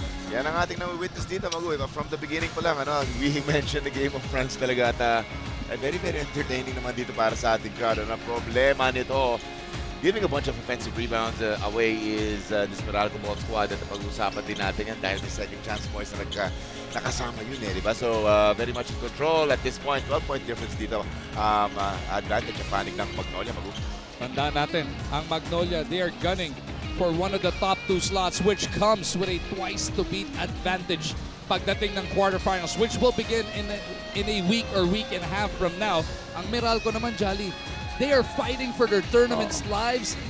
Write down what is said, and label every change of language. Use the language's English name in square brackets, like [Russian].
[Filipino] Yan ang ating na-witness dito, [English] Magu. From the beginning pa lang, we mentioned the Game of France talaga at very, very entertaining [Filipino] naman dito para sa ating [English] crowd. [Filipino] Ang problema nito, [English] giving a bunch of offensive rebounds away is this Meralco ball squad [Filipino] at pag-usapan din natin yan dahil may second chance boys na nakasama yun di ba? [English] So, very much in control at this point. 12-point difference dito. [Filipino] Advantage ang panig ng Magnolia, Magu. Tandaan natin, ang Magnolia, [English] they are gunning for one of the top 2 slots, which comes with a twice-to-beat advantage [Filipino] pagdating ng [English] quarterfinals, which will begin in a week or week and a half from now. [Filipino] Ang Meralco naman, [English] Jolly, they are fighting for their tournament's lives.